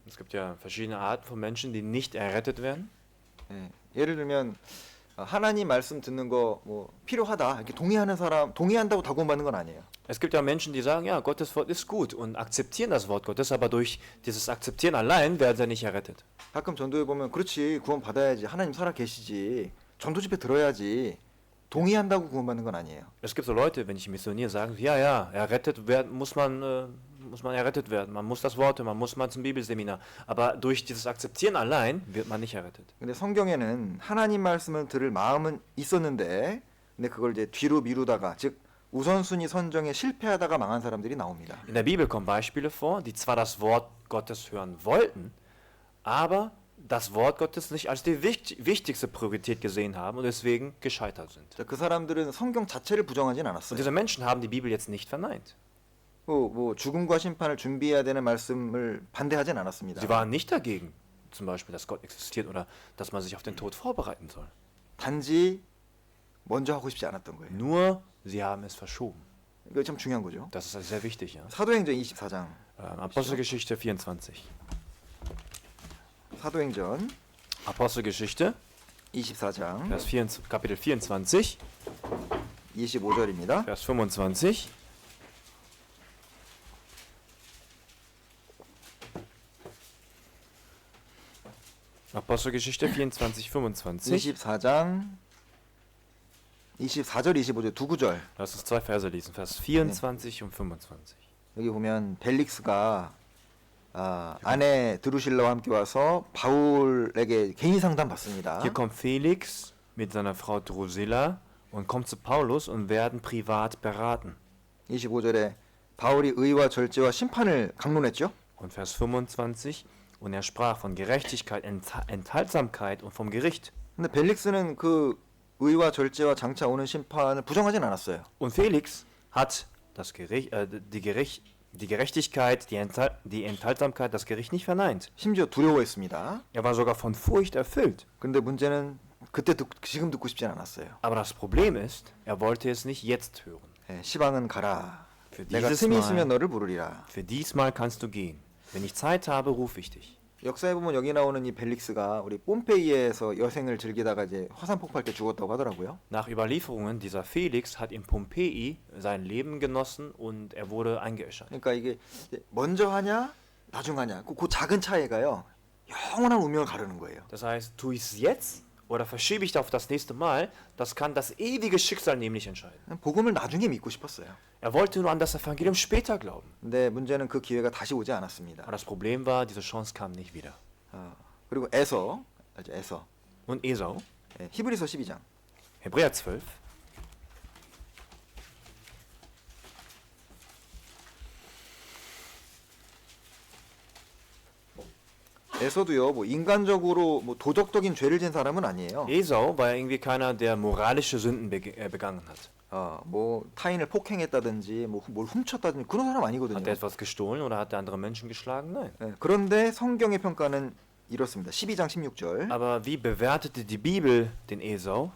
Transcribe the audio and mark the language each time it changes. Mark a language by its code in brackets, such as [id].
[de] Es gibt ja verschiedene Arten von Menschen, die nicht errettet werden. [ko] 예, 예를 들면 하나님 말씀 듣는 거 뭐 필요하다 이렇게 동의하는 사람 동의한다고 다 구원받는 건 아니에요. [de] Es gibt ja Menschen, die sagen, ja, Gottes Wort ist gut und akzeptieren das Wort Gottes, aber durch dieses Akzeptieren allein werden sie nicht errettet. 가끔 전도에 보면 그렇지 구원 받아야지 하나님 살아 계시지 전도 집회 들어야지 동의한다고 구원받는 건 아니에요. Es gibt so Leute, wenn ich missioniere, sagen, ja, ja, errettet werden muss man errettet werden. Man muss das Wort hören, man muss mal zum Bibelseminar. Aber durch dieses Akzeptieren allein wird man nicht errettet. [ko] 근데 성경에는 하나님 말씀을 들을 마음은 있었는데 근데 그걸 이제 뒤로 미루다가 즉 우선순위 선정에 실패하다가 망한 사람들이 나옵니다. [de] In der Bibel kommen Beispiele vor, die zwar das Wort Gottes hören wollten, aber das Wort Gottes nicht als die wichtigste Priorität gesehen haben und deswegen gescheitert sind. [ko] 자, 그 사람들은 성경 자체를 부정하진 [de] Und [ko] 않았어요. [de] diese Menschen haben die Bibel jetzt nicht verneint. [ko] 뭐 죽음과 심판을 준비해야 되는 말씀을 반대하진 않았습니다. [de] Sie waren nicht dagegen, zum Beispiel, dass Gott existiert oder dass man sich auf den Tod vorbereiten soll. [ko] 단지 먼저 하고 싶지 않았던 거예요. [de] Nur, sie haben es verschoben. [ko] 이거 참 중요한 거죠. [de] Das ist also sehr wichtig. Ja. [ko] 사도행전 24장. [de] Apostelgeschichte 24. [ko] 사도행전 [de] Apostelgeschichte, [ko] 24장 [de] Vers 4, Kapitel 24, [ko] 25절입니다. [de] Vers 25. Apostelgeschichte 24, 25. [ko] 24장 24절 25절 두 구절. [de] Lass uns zwei Verse lesen, Vers 24 und 25. [ko] 여기 보면 벨릭스가 아내 드루실라와 함께 와서 바울에게 개인 상담 받습니다. [de] Hier kommt Felix mit seiner Frau Drusilla und kommt zu Paulus und werden privat beraten. [ko] 25절에 바울이 의와 절제와 심판을 강론했죠. [de] Und Vers 25, und er sprach von Gerechtigkeit, Enthaltsamkeit und vom Gericht. [ko] 근데 벨릭스는 그 의와 절제와 장차 오는 심판을 부정하진 않았어요. [de] Und Felix hat das die Gerechtigkeit, die Enthaltsamkeit, das Gericht nicht verneint. [ko] 심지어 두려워했습니다. [de] Er war sogar von Furcht erfüllt. [ko] 근데 문제는 지금 듣고 싶진 않았어요. [de] Aber das Problem ist, er wollte es nicht jetzt hören. [ko] 예, 시방은 가라. [de] Für [ko] 내가 [de] dieses [ko] 틈이 있으면 [de] Mal, [ko] 너를 부르리라. [de] für diesmal kannst du gehen. Wenn ich Zeit habe, rufe ich dich. [ko] 역사에 보면 여기 나오는 이 벨릭스가 우리 폼페이에서 여생을 즐기다가 이제 화산 폭발 때 죽었다고 하더라고요. [de] Nach Überlieferungen, dieser Felix hat in Pompeji sein Leben genossen und er wurde eingeäschert. [ko] 그러니까 이게 먼저 하냐 나중 하냐 그 작은 차이가요 영원한 운명을 가르는 거예요. [de] Das heißt, tue ich es jetzt oder verschiebe ich auf das nächste Mal, das kann das ewige Schicksal nämlich entscheiden. [ko] 복음을 나중에 믿고 싶었어요. [de] Er wollte nur an das Evangelium später glauben. [ko] 근데 문제는 그 기회가 다시 오지 않았습니다. [de] Aber das Problem war, diese Chance kam nicht wieder. [ko] 그리고 에서, 알죠? 에서. [de] Und Esau, [ko] 예, 히브리서 12장. [de] Hebräer 12, [ko] 에서도요, 뭐 인간적으로 뭐 도덕적인 죄를 지은 사람은 아니에요. [de] Esau war ja irgendwie keiner, der moralische Sünden begangen hat. [ko] 뭐 타인을 폭행했다든지 뭐 뭘 훔쳤다든지 그런 사람 아니거든요. [de] Hat er etwas gestohlen oder hat er andere Menschen geschlagen? Nein. [ko] 예, 그런데 성경의 평가는 이렇습니다. 12장 16절. [de] Aber wie bewertete die Bibel den Esau?